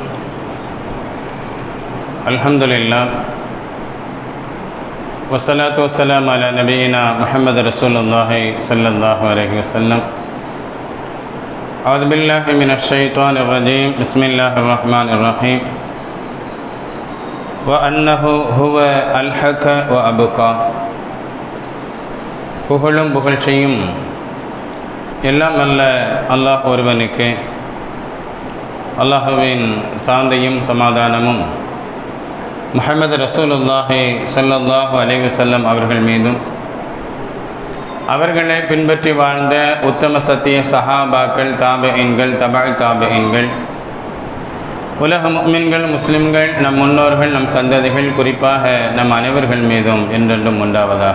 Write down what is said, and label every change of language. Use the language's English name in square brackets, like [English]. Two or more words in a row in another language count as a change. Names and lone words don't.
[Arabic] الحمد لله والصلاة والسلام على نبينا محمد رسول الله صلى الله عليه وسلم. أعوذ بالله من الشيطان الرجيم بسم الله الرحمن الرحيم وأنه هو الحق وأبقى. [Tamil] புகழும் புகழ்ச்சியும் எல்லாம் அல்ல அல்லாஹ் ஒருவனுக்கு. அல்லாஹுவின் சாந்தியும் சமாதானமும் முஹம்மது ரசூலுல்லாஹி [Arabic] صلى الله عليه وسلم [Tamil] அவர்கள் மீதும் அவர்களை பின்பற்றி வாழ்ந்த உத்தம சத்திய சஹாபாக்கள், தாபிஈன்கள், தபஅ தாபிஈன்கள், உலக முஃமின்கள், முஸ்லிம்கள், நம் முன்னோர்கள், நம் சந்ததிகள், குறிப்பாக நம் அனைவர்கள் மீதும் என்றென்றும் உண்டாவதாக.